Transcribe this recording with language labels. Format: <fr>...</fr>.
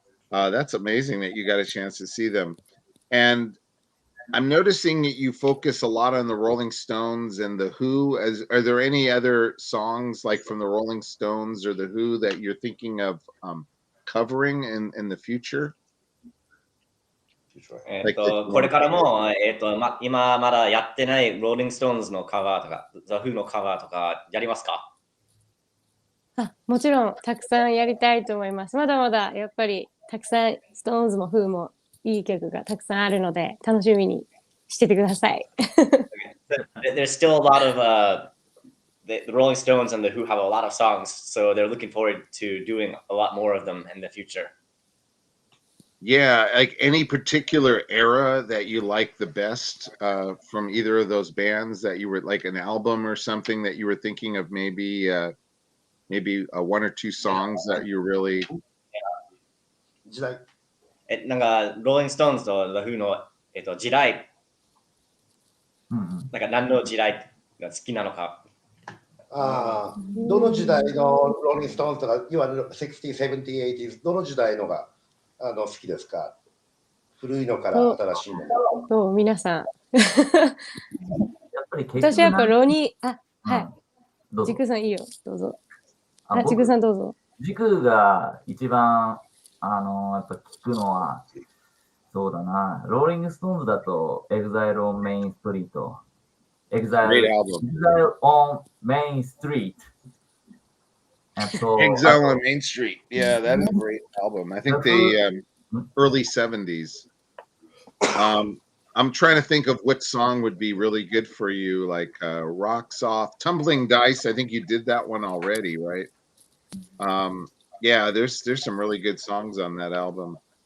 <en>That's amazing that you got a chance to see them. And I'm noticing that you focus a lot on the Rolling Stones and the Who. Are there any other songs like from the Rolling Stones or the Who that you're thinking of covering in the future?</en> <ja>これからも、今まだやってないローリングストーンズのカバーとか、ザ・フーのカバーとかやりますか？もちろんたくさんやりたいと思います。まだまだやっぱりたくさんストーンズもフーもいい曲がたくさんあるので楽しみにしててください。</ja> <en>There's still a lot of the Rolling Stones and the Who have a lot of songs, so they're looking forward to doing a lot more of them in the future. Yeah, like any particular era that you like the best from either of those bands that you were like an album or something that you were thinking of maybe one or two songs that you really</en> <ja>時代。なんかローリングストーンズと The Who の時代、なんか何の時代が好きなのか。どの時代のローリングストーンズとか、要は60s、70s、80s、どの時代のが好きですか？古いのから新しいの。どう皆さん。やっぱり私はやっぱロニー、はい。どうぞジクさんいいよ、どうぞ。ジクさんどうぞ。ジクが一番やっぱ聞くのは、そうだな、ローリングストーンズだと、Exile on Main Street。Exile on Main Street.</ja> <en>Exile on Main Street. Yeah, that is a great album. I think the early 70s. I'm trying to think of what song would be really good for you, like Rocks Off, Tumbling Dice. I think you did that one already, right? Yeah, there's some really good songs on that album.</en>